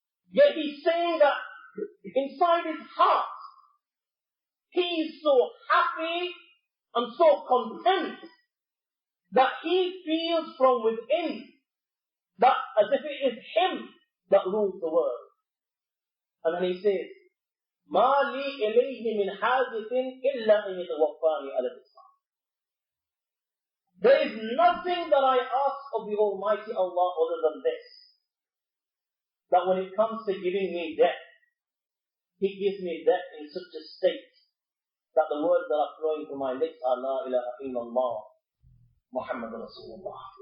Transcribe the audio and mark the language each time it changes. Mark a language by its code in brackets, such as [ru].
[en] Yet he's saying that inside his heart, he is so happy and so content that he feels from within that as if it is him that rules the world. And then he says, [ar] مَا لِي إِلَيْهِ مِنْ حَاجَةٍ إِلَّا أَنْ يَتَوَفَّانِي عَلَى الْإِسْلَامِ. [en] There is nothing that I ask of the Almighty Allah other than this. That when it comes to giving me death, He gives me death in such a state that the words that are flowing from my lips are La ilaha illallah, Muhammad Rasulullah.